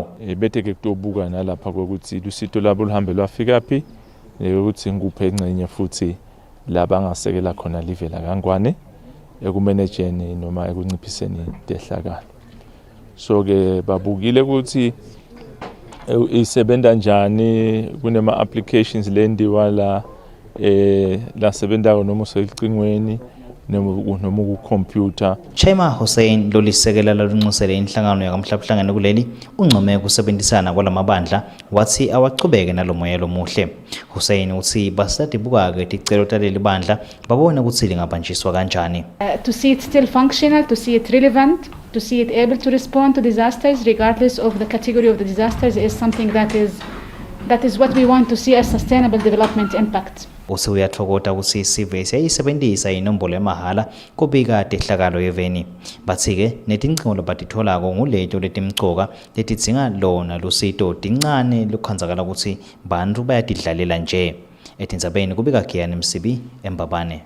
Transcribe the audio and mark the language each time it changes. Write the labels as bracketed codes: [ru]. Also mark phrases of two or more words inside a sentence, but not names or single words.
[ss] Bete ke kutobuka nalapha ukuthi lusito labo luhambe lwafika phi ukuthi nguphe engcenye futhi labangasekela khona live la kangwane ekumanageni noma ekunciphiseni dehlakalo. So ke babukile ukuthi isebenza njani kunema applications lendiwa la sebenzayo noma usecingweni noma ku-computer. Chema Hussein lolisekela lalunxusele inhlangano yakamhlabuhlangene kuleli uncome ukusebenzisana kwalamabandla wathi awachubeke nalomoya lomuhle. Hussein uthi basadibuka-ke ticelo taleli bandla babone ukuthi lingabanjiswa kanjani. [en] To see it still functional, to see it relevant, to see it able to respond to disasters regardless of the category of the disasters is something that is what we want to see as sustainable development impact. [ss] Uthi uyathokoza ukuthi isive siyayisebenzisa inombolo yamahala kubika tehlakalo yeveni. Bathi-ke netincingo labatitholako nguleto letimcoka letidzinga lona lusito tincane lukhandzakala ukuthi bantfu bayatidlalela nje. Etindzabeni kubika Giyani Msibi eMbabane.